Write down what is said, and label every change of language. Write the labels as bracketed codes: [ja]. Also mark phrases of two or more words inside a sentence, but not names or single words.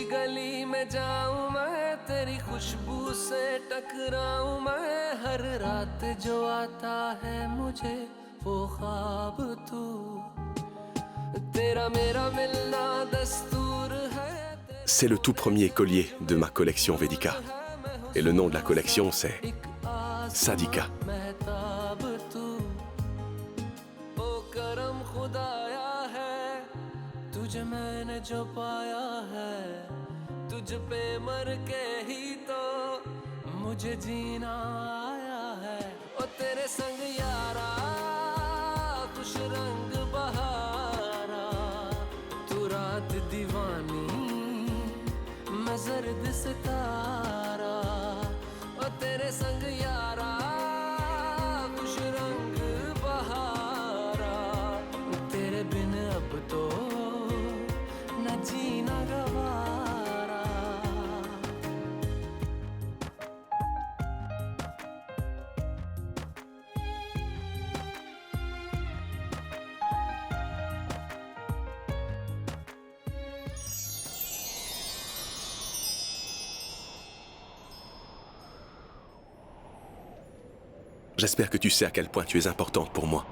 [hi] गली में जाऊं मैं, तेरी खुशबू से टकराऊं मैं। हर रात जो आता है मुझे वो ख्वाब तू, तेरा मेरा मिलना दस्तूर है। [fr] C'est le tout premier collier de ma collection Vedika. Et le nom de la collection, c'est Sadika. [hi] तुझे मैंने जो पाया है, तुझ पे मर के ही तो मुझे जीना आया है। ओ तेरे संग यारा खुश रंग बहारा, तू रात दीवानी मैं जर्द सितारा। ओ तेरे संग यारा खुश रंग बहारा, तेरे बिन अब तो जीना गवारा। [fr] J'espère que tu sais à quel point tu es importante pour moi.